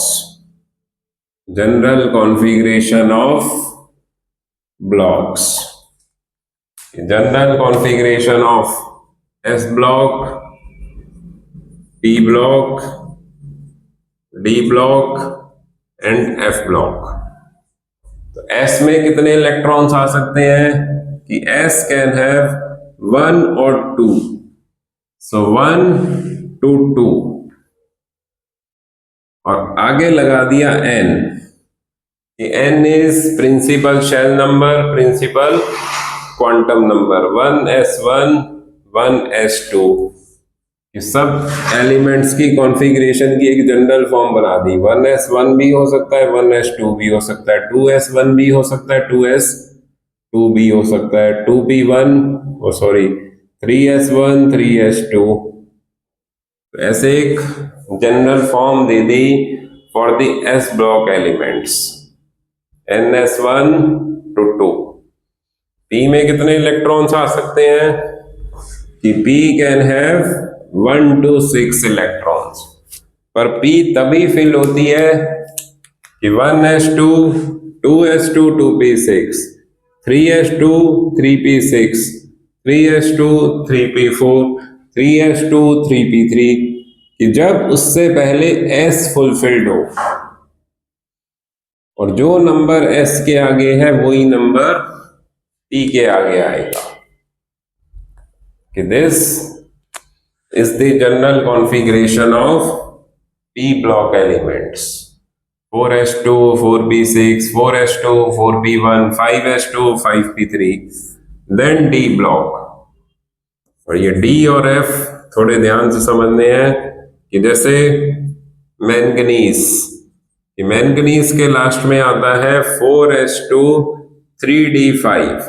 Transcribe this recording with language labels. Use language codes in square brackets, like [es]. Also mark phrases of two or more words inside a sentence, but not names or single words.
[en] General configuration of blocks. General configuration of S block, P block, D block and F block. [hi] तो S में कितने इलेक्ट्रॉन्स आ सकते हैं कि [en] S can have 1 or 2. So 1 to 2 [hi] और आगे लगा दिया N कि [en] N is principal shell number, principal quantum number 1s1 1s2। [hi] ये सब एलिमेंट्स की कॉन्फ़िगरेशन की एक [en] general form [hi] बना दी। 1s1 भी हो सकता है, 1s2 भी हो सकता है, 2s1 भी हो सकता है, 2s2 भी हो सकता है, 2p1 [en] oh sorry [hi] 3s1 3s2। ऐसे एक [en] general form [hi] दे दी [en] for the s block elements [hi] ns1 to 2। P में कितने इलेक्ट्रॉन्स आ सकते हैं कि [en] P can have 1 to 6 electrons. [hi] पर P तभी फिल होती है कि 1s2 2s2 2p6 3s2 3p6 3s2 3p4 3s2 3p3, कि जब उससे पहले S फुलफिल्ड हो, और जो नंबर S के आगे है वही नंबर P के आगे आएगा। [en] कि this is the general configuration of P block elements. 4s2 4p6 4s2 4p1 5s2 5p3 देन D ब्लॉक। [hi] और ये D और F थोड़े ध्यान से समझने हैं कि जैसे मैंगनीज, मैंगनीज के लास्ट में आता है 4s2 3d5।